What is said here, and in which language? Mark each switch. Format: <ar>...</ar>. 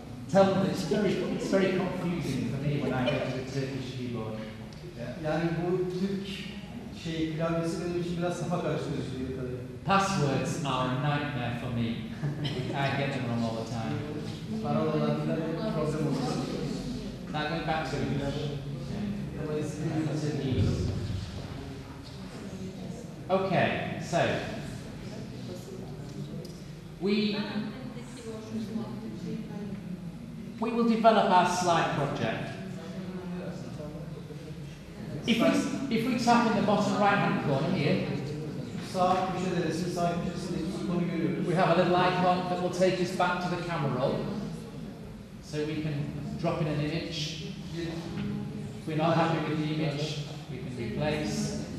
<en>Tell them that it's very confusing for me when I go to the Turkish keyboard.</en> <tr>Yani bu Türk klavyesi benim için biraz kafa karıştırıcı tabii.</tr> <en>Passwords are a nightmare for me. I get them wrong all the time.</en> <tr>Parolalar bir problem oluyor.</tr> <en>Now going back to English. Okay, so we will develop our slide project. If we tap in the bottom right hand corner here,</en> <tr>sağ köşede, resmin sağ köşesindeki ikonu görüyoruz.</tr> <en>We have a little icon that will take us back to the camera roll. So we can drop in an image. If we're not happy with the image, we can replace.</en>